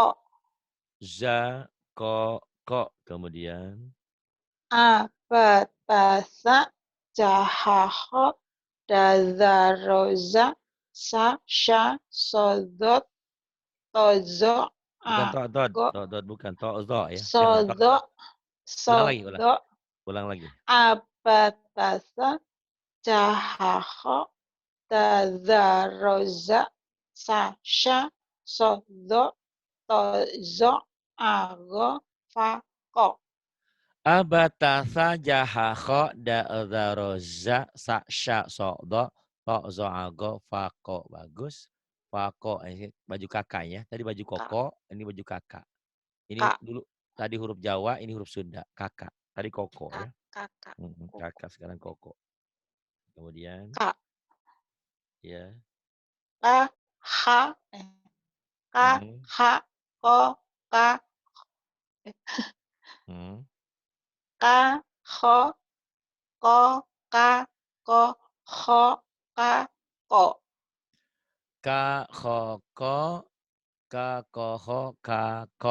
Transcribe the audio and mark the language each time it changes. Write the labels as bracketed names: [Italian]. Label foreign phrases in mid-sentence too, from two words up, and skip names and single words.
[Indonesian] za, ko, ko, kemudian abatasa, jahaho, dazaroza, sa sya sodot tozo bukan a to, dot, go dot, dot, bukan to, zo ya. Jangan to, sodo zo. Ulang lagi, ulang. sodo Ulang lagi. abatasa, jahaho, dazaroza, sasha sodo tozo ago fako, Abatasa jaha kho da dha roza sa sya so do to zo ago fako. Bagus. Fako ini baju kakak ya. Tadi baju kak koko, ini baju kakak. Ini kak dulu tadi huruf Jawa, ini huruf Sunda. Kakak. Tadi koko kak ya. kak kak koko Kakak sekarang koko. Kemudian kak ya. ka ha ka Hmm, ha ko ka hmm. ka ho ko ka ko ho ka ko Ka kho ko ka ko ho ka ko.